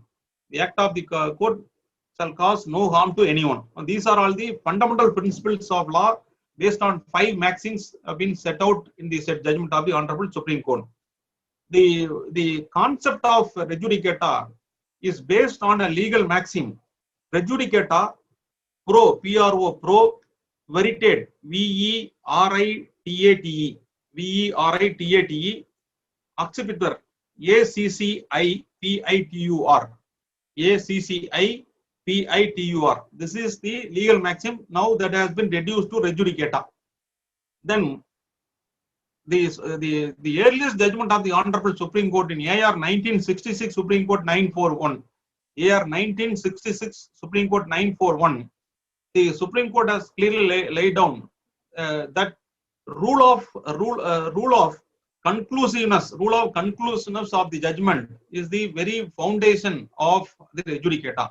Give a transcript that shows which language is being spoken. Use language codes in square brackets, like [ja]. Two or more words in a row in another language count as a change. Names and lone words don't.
[en] The act of the court shall cause no harm to anyone. And these are all the fundamental principles of law based on 5 maxims have been set out in the judgment of the Honorable Supreme Court. The concept of [la] res judicata [en] is based on a legal maxim. [la] Res judicata pro, P-R-O, pro, veritate, V-E-R-I-T-A-T-E, V-E-R-I-T-A-T-E, accipitur, A-C-C-I-P-I-T-U-R, A-C-C-I-P-I-T-U-R. [en] This is the legal maxim now that has been reduced to [la] res judicata. [en] Then the earliest judgment of the Honorable Supreme Court in AR 1966 Supreme Court 941, AR 1966 Supreme Court 941, the Supreme Court has clearly laid down that rule of conclusiveness of the judgment is the very foundation of the [la] res judicata.